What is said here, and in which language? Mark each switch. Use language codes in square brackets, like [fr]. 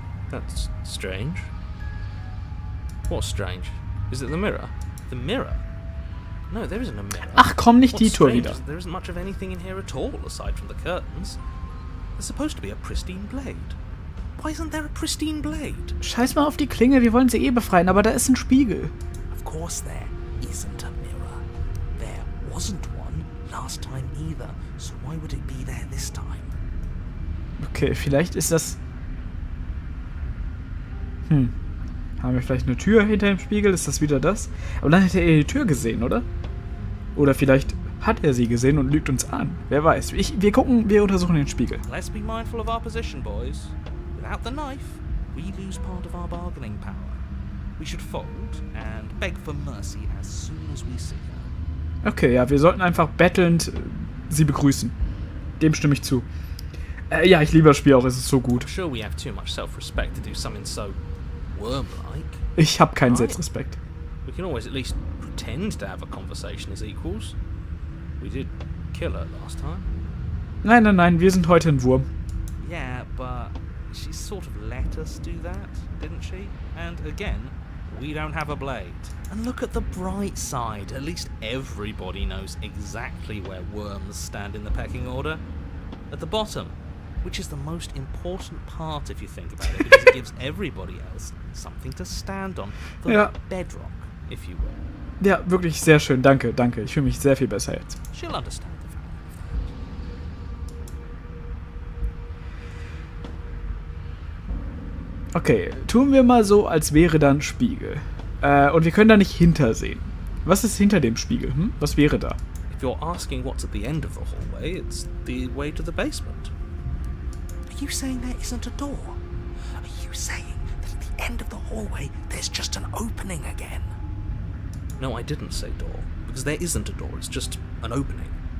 [en] That's strange. What's strange? Is it the mirror? The mirror? No, there isn't a mirror. [de] Ach komm, nicht die [en] What's [de] Tour [en] strange [de] wieder. [en] is there isn't much of anything in here at all, aside from the curtains. There's supposed to be a pristine blade. Why isn't there a pristine blade? [de] Scheiß mal auf die Klinge, wir wollen sie eh befreien, aber da ist ein Spiegel. [en] Of course there isn't a mirror. There wasn't one last time either, so why would it be there this time? [de] Okay, vielleicht ist das... Haben wir vielleicht eine Tür hinter dem Spiegel? Ist das wieder das? Aber dann hätte er die Tür gesehen, oder? Oder vielleicht hat er sie gesehen und lügt uns an. Wer weiß. Wir untersuchen den Spiegel. [en] Let's be mindful of our position, boys. Without the knife, we lose part of our bargaining power. We should fold and beg for mercy as soon as we see her. [de] Okay, ja, wir sollten einfach bettelnd sie begrüßen. Dem stimme ich zu. Ja, ich liebe das Spiel auch, es ist so gut. [en] I'm sure we have too much self-respect to do something so worm-like. [de] Ich habe keinen Selbstrespekt. [en] We can always at least pretend to have a conversation as equals. We did kill her last time. [de] Nein, wir sind heute ein Wurm. [en] Yeah, but she sort of let us do that, didn't she? And again, we don't have a blade. And look at the bright side. At least everybody knows exactly where worms stand in the pecking order. At the bottom, which is the most important part if you think about it, because it gives everybody else something to stand on. The bedrock, if you will. [de] Ja, wirklich sehr schön. Danke. Ich fühle mich sehr viel besser jetzt. [en] She'll understand the value. [de] Okay, tun wir mal so, als wäre da ein Spiegel. Und wir können da nicht hintersehen. Was ist hinter dem Spiegel? Was wäre da? [en] If you're asking what's at the end of the hallway, it's the way to the basement. Are you saying there isn't a door? Are you saying that at the end of the hallway there's just an opening again? No, I didn't say door, because there isn't a door, it's just an opening.